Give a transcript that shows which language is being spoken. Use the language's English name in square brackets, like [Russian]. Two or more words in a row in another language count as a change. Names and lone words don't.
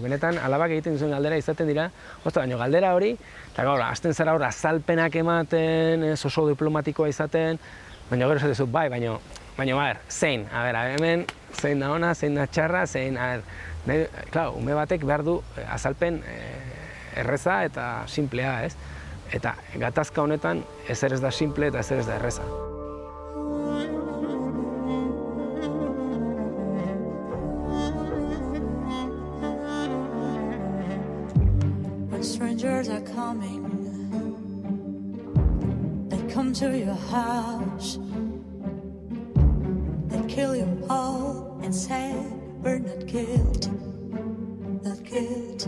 [Basque] Benetan, alabak egiten duzuen galdera izaten dira, baina galdera hori, eta gaur, hasten zara hor azalpenak ematen, oso diplomatikoa izaten, baina gero esatezu, baina, zein, hemen, zein da ona, zein da txarra, zein, klar, ume batek behar du azalpen erreza eta simplea, ez? Eta gatazka honetan, ezer ez da simple eta ezer ez da erreza. [English] Strangers are coming, they come to your house, they kill you all and say we're not guilty, not guilty.